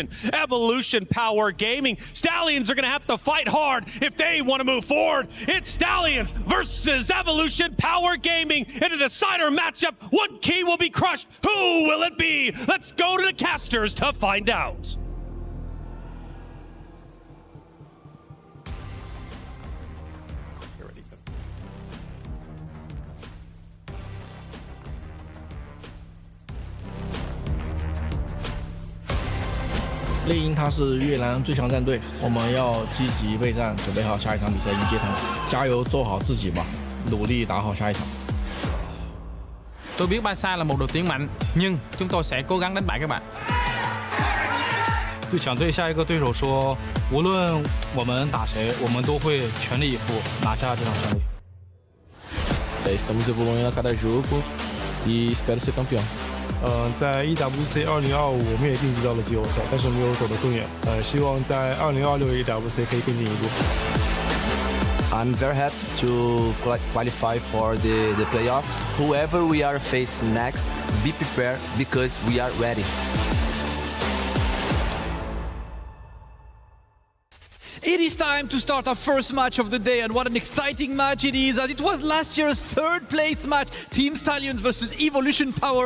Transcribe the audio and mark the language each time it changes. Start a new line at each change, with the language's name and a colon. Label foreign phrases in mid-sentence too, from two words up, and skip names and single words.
English: Evolution Power Gaming. Stallions are going to have to fight hard if they want to move forward. It's Stallions versus Evolution Power Gaming in a decider matchup. One key will be crushed. Who will it be? Let's go to the casters to find out.
Chinese: 猎鹰他是越南最强战隊，我們要積極備戰，準備好下一場比賽迎接他們。加油，做好自己吧，努力打好下一場。
Vietnamese: Tôi biết Barca là một đội tuyển mạnh, nhưng chúng tôi sẽ cố gắng đánh bại các bạn.
Chinese: 对想对下一个对手说，无论我们打谁，我们都会全力以赴拿下这场胜利。
Portuguese: Estamos evoluindo a cada jogo e espero ser campeão.
Chinese: 在 EWC 2025我们也晋级到了季后赛，但是没有走得更远。希望在2026 EWC 可以更进一步。
English: I'm very happy to qualify for the playoffs. Whoever we are facing next, be prepared because we are ready. It is time to start our first match of the day, and what an exciting match it is, as it was last year's 3rd place match, Team Stallions versus Evolution Power.